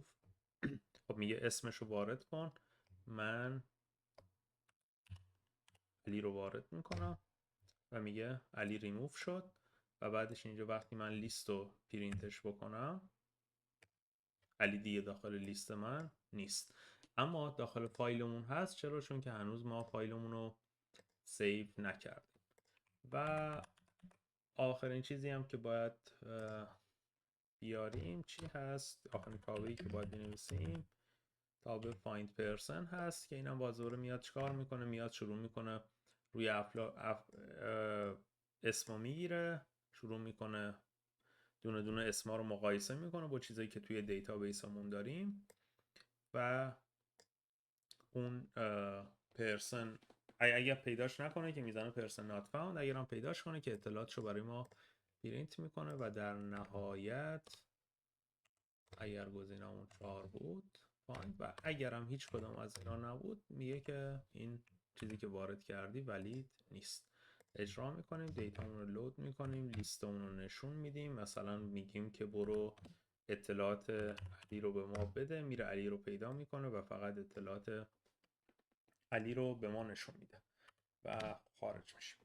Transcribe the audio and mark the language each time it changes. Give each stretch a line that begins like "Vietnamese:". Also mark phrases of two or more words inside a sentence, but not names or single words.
Persian: خب میگه اسمش رو وارد کن، من علی رو وارد میکنم و میگه علی ریموو شد و بعدش اینجا وقتی من لیست رو پرینتش بکنم علی دیگه داخل لیست من نیست، اما داخل فایلمون هست. چرا؟ چون که هنوز ما فایلمون رو سیو نکردیم. و آخرین چیزی هم که باید بیاریم چی هست؟ آخرین تابعی که باید بنویسیم تابع
English: find person
Persian: هست که اینم بازوره میاد چیکار میکنه؟ میاد شروع میکنه روی اسمو میگیره، شروع میکنه دونه دونه اسما رو مقایسه میکنه با چیزایی که توی دیتابیسمون داریم و اون پرسن اگر پیداش نکنه که میزنه پرسن
English: not found،
Persian: اگر هم پیداش کنه که اطلاعاتشو برای ما پرینت میکنه و در نهایت اگر گزینه‌مون 4 بود find و اگر هم هیچ کدام از اینا نبود میگه که این چیزی که وارد کردی ولید نیست. اجرا میکنیم، دیتامون رو لود میکنیم، لیستمون رو نشون میدیم، مثلا میگیم که برو اطلاعات علی رو به ما بده، میره علی رو پیدا میکنه و فقط اطلاعات علی رو به ما نشون میده و خارج میشیم.